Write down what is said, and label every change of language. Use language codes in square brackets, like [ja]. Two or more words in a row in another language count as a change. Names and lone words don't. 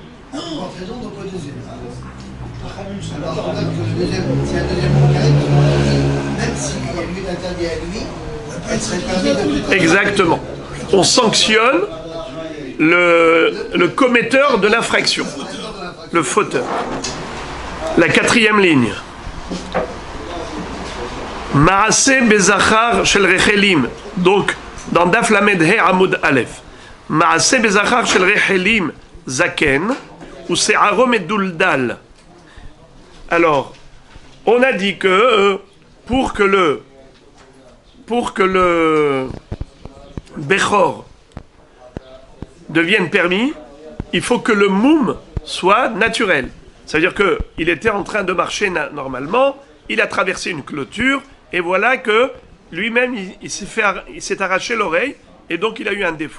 [fr] non, en faisant donc le deuxième. Alors, on regarde que le deuxième, c'est un deuxième carré, même s'il y a lui l'interdit à lui, elle serait permis de... Exactement. On sanctionne le commetteur de l'infraction, le fauteur. La quatrième ligne. [he] מעשה בזכר של רחלים. [fr] Donc, dans [he] דף למד הא עמוד אלף. מעשה בזכר של רחלים זקן או שערו מדובלל. [fr] Alors, on a dit que pour que le Bechor devienne permis, il faut que le moum soit naturel. C'est-à-dire qu'il était en train de marcher normalement, il a traversé une clôture, et voilà que lui-même, il s'est arraché l'oreille, et donc il a eu un défaut.